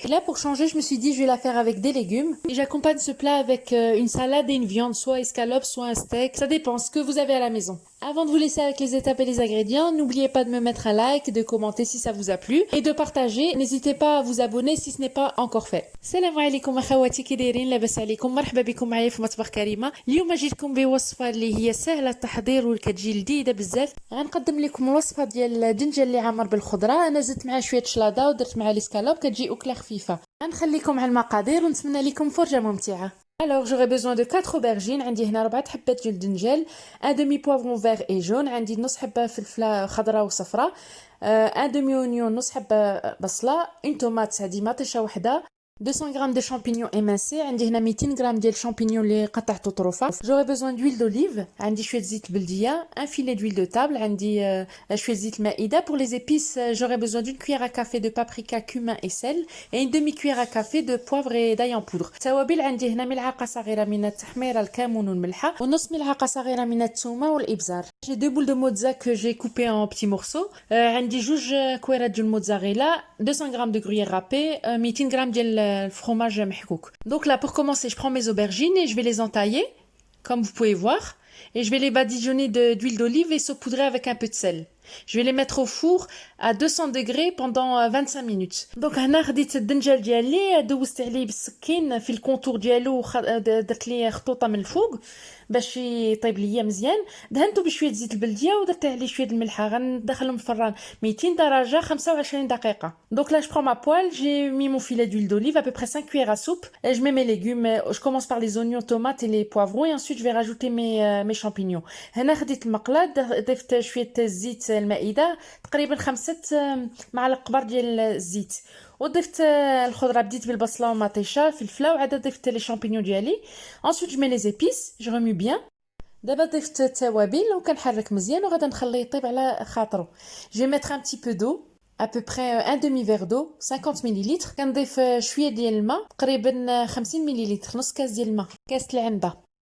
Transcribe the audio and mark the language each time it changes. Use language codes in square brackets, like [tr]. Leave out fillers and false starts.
[fr] Et là, pour changer, je me suis dit, je vais la faire avec des légumes. Et j'accompagne ce plat avec une salade et une viande, soit escalope, soit un steak. Ça dépend ce que vous avez à la maison. Avant de vous laisser avec les étapes et les ingrédients, n'oubliez pas de me mettre un like, de commenter si ça vous a plu et de partager. N'hésitez pas à vous abonner si ce n'est pas encore fait. [ar] السلام عليكم اخواتي كي دايرين لاباس عليكم مرحبا بكم معايا في مطبخ كريمه. اليوم جيتكم بوصفه اللي هي سهله التحضير وكتجي لذيذه بزاف. غنقدم لكم الوصفه ديال الدنجل اللي عامر بالخضره. انا زدت معاه شويه شلاضه ودرت معاه ليسكالوب كتجي اكله خفيفه. غنخليكم على المقادير ونتمنى لكم فرجه ممتعه. [fr] Alors j'aurai besoin de 4 aubergines. [ar] عندي هنا 4 حبات ديال الدنجل, [fr] un demi poivron vert et jaune, [ar] عندي نص حبه فلفله خضراء وصفراء, [fr] un demi oignon, [ar] نص حبه بصله, [fr] une tomate [ar] هذه مطيشه وحده, [fr] 200 g de champignons émincés. [ar] عندي هنا 200 g ديال champignons اللي قطعته طروفه. [fr] J'aurai besoin d'huile d'olive. [ar] عندي شويه زيت البلديه, [fr] un filet d'huile de table. [ar] عندي شويه زيت المائده. [fr] Pour les épices, j'aurai besoin d'une cuillère à café de paprika, cumin et sel et une demi-cuillère à café de poivre et d'ail en poudre. [ar] توابل عندي هنا ملعقه صغيره من التحميره, الكمون والملحه, ونص ملعقه صغيره من الثومه والابزار. [fr] J'ai 2 boules de mozza que j'ai coupées en petits morceaux. [ar] عندي جوج كويرات ديال الموتزاريلا, [fr] 200 g de gruyère râpée, 200 g [ar] ديال [fr] le fromage mahkouk. Donc là, pour commencer, je prends mes aubergines et je vais les entailler, comme vous pouvez voir. Et je vais les badigeonner d'huile d'olive et saupoudrer avec un peu de sel. Je vais les mettre au four à 200 degrés pendant 25 minutes. [ar] Donc هنا خديت الدنجال ديالي, دوزت عليه بالسكين في الكونتور ديالو, درت ليه خطوطه من الفوق باش يطيب ليا مزيان. دهنته بشويه زيت البلديه ودرت عليه شويه الملحه. غندخلهم الفران 200 درجه 25 دقيقه. [fr] Donc là je prends ma poêle, j'ai mis mon filet d'huile d'olive, à peu près 5 cuillères à soupe, et je mets mes légumes. Je commence par les oignons, tomates et les poivrons, et ensuite je vais rajouter mes champignons. [ar] هنا خديت المقله, ضفت شويه الزيت المائده, تقريبا 5 معالق كبار ديال الزيت, وضفت الخضره. بديت بالبصله ومطيشه فلفله, وعاد ضفت لي شامبينيون ديالي. [fr] ensuite je mets les épices, je remue bien. [ar] دابا ضفت التوابل وكنحرك مزيان وغادا نخليه يطيب على خاطره. [fr] je vais mettre un petit peu d'eau, à peu près un demi-verre d'eau, 50 ml. [ar] كنضيف شويه ديال الماء, تقريبا 50 ملل, نص كاس ديال الماء, كاس العنبه.